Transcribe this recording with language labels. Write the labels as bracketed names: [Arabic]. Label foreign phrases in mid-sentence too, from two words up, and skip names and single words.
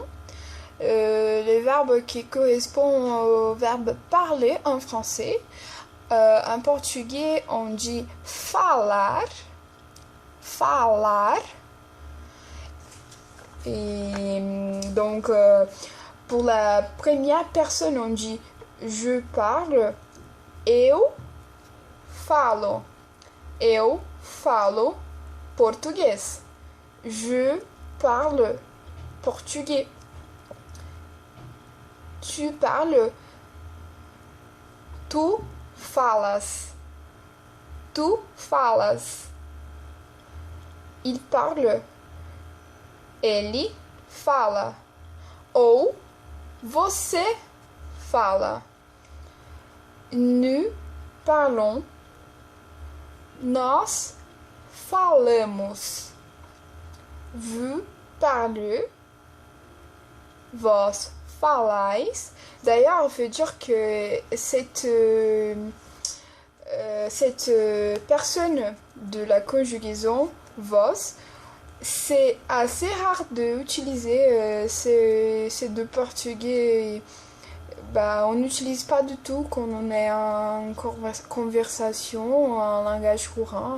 [French] Les verbes qui correspondent au verbe parler en français. En portugais, on dit falar. Falar. Et donc, pour la première personne, on dit je parle. [Portuguese] Eu falo. Eu falo português. [French] Je parle portugais. Tu parles. [Portuguese] Tu falas. Tu falas. [French] Il parle. [Portuguese] Ele fala. Ou você fala. [French] Nous parlons. [Portuguese] Nós falamos. [French] Vous parlez. [Portuguese] Vós falais. [French] D'ailleurs, on peut dire que cette personne de la conjugaison vos, c'est assez rare d'utiliser ces deux portugais on n'utilise pas du tout quand on est en conversation, en langage courant.